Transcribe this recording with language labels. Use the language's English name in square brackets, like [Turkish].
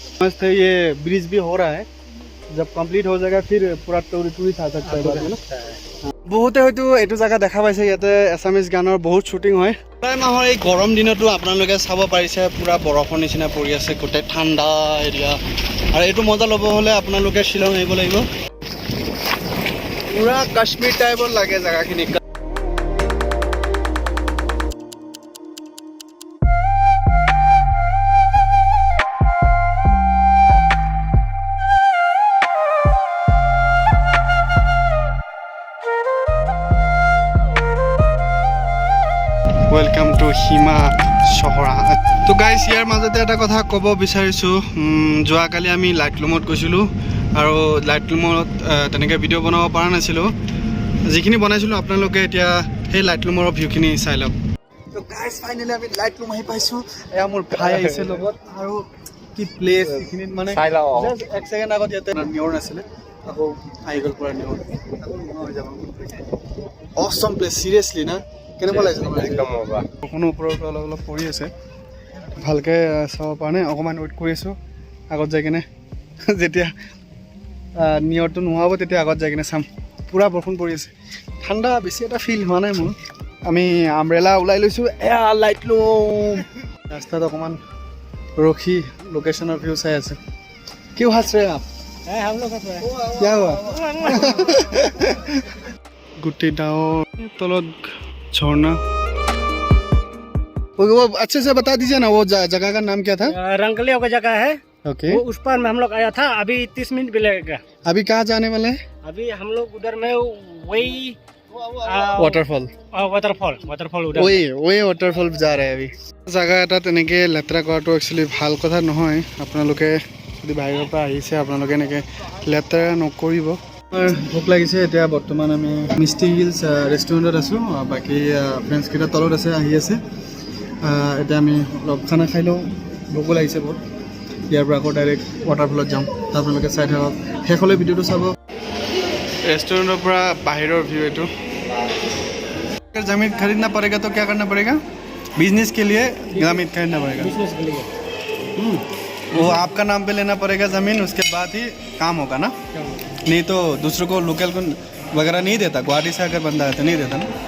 [Hindi] मस्त है, ये ब्रिज भी हो रहा है, जब कंप्लीट हो जाएगा फिर पूरा टूरिस्ट आ सकता है बाद में ना। [Assamese] বহুতে হয়তো এইটো জেগা দেখা পাইছে, ইয়াতে এছামিজ গানৰ বহুত শ্বুটিং হয়। প্ৰায় মাহৰ এই গৰম দিনতো আপোনালোকে চাব পাৰিছে পুৰা বৰফৰ নিচিনা পৰি আছে, গোটেই ঠাণ্ডা এৰিয়া। আৰু এইটো মজা ল'ব হ'লে আপোনালোকে শ্বিলং আহিব লাগিব। পুৰা কাশ্মীৰ টাইপৰ লাগে জেগাখিনি। Welcome to Hima চহৰা। তো গাইজ, ইয়াৰ মাজতে এটা কথা ক'ব বিচাৰিছোঁ। যোৱাকালি আমি লাইটলুমত গৈছিলোঁ, আৰু লাইটলুমত তেনেকৈ ভিডিঅ' বনাব পৰা নাছিলোঁ। যিখিনি বনাইছিলোঁ আপোনালোকে এতিয়া সেই লাইটলুমৰ ভিউখিনি চাই লওক। তো গাইজ, ফাইনেলি আমি লাইটলুম আহি পাইছোঁ। এয়া মোৰ ভাই আহিছে লগত, আৰু কি প্লেচ এইখিনিত, মানে এক ছেকেণ্ড আগত ইয়াতে নিয়ৰ নাছিলে, আকৌ আহি গ'ল পুৰা নিয়ৰ, আকৌ নোহোৱা হৈ যাব। অছম প্লেচ, চিৰিয়াছলি না। কেনেকুৱা লাগিছে? বৰষুণৰ ওপৰৰ পৰা অলপ অলপ পৰি আছে, ভালকৈ চাব পৰা নাই। অকণমান ৱেইট কৰি আছোঁ আগত যাই কিনে, যেতিয়া নিয়ৰটো নোহোৱা হ'ব তেতিয়া আগত যাই কিনে চাম। পূৰা বৰষুণ পৰি আছে, ঠাণ্ডা বেছি এটা ফিল হোৱা নাই মোৰ। আমি আমব্ৰেলা ওলাই লৈছোঁ। এয়া লাইটলুম ৰাস্তাত অকণমান ৰখি লোকেশ্যনৰ ভিউ চাই আছে। কিয় হাঁচ ৰে আপ? কিয় হোৱা? গোটেই ডাৱৰ, তলত झरना। [Hindi] वो अच्छे से बता दीजिए ना, वो जगह का नाम क्या था? रंकलियों का जगह है। ओके, वो उस पर में हम लोग आया था, अभी 30 मिनट भी लगेगा। अभी कहाँ जाने वाले हैं? अभी हम लोग उधर में वही वाटरफॉल उधर वही वाटरफॉल जा रहे हैं अभी। [Assamese] जगह এটা তেনেকৈ লেতেৰা কৰাটো একচুৱেলি ভাল কথা নহয়। আপোনালোকে যদি বাহিৰৰ পৰা আহিছে, আপোনালোকে এনেকৈ লেতেৰা নকৰিব। ভোক লাগিছে এতিয়া। বৰ্তমান আমি মিষ্টি হিলছ ৰেষ্টুৰেণ্টত আছোঁ, বাকী ফ্ৰেণ্ডছকেইটা তলত আছে, আহি আছে। এতিয়া আমি অলপ খানা খাই লওঁ, ভোকো লাগিছে বহুত। ইয়াৰ পৰা আকৌ ডাইৰেক্ট ৱাটাৰফলত যাম, আপোনালোকে চাই থাকক, শেষলৈ ভিডিঅ'টো চাব। [Hindi] रेस्टोरेंट पूरा बाहर व्यू है। तो अगर ज़मीन खरीदना पड़ेगा तो क्या करना पड़ेगा? बिजनेस के लिए ज़मीन खरीदना पड़ेगा। बिजनेस के लिए वो आपका नाम पे लेना पड़ेगा ज़मीन, उसके बाद ही काम होगा ना। नहीं तो दूसरों को लोकल को वगैरह नहीं देता। गुवाहाटी से अगर बंदा है तो नहीं देता ना।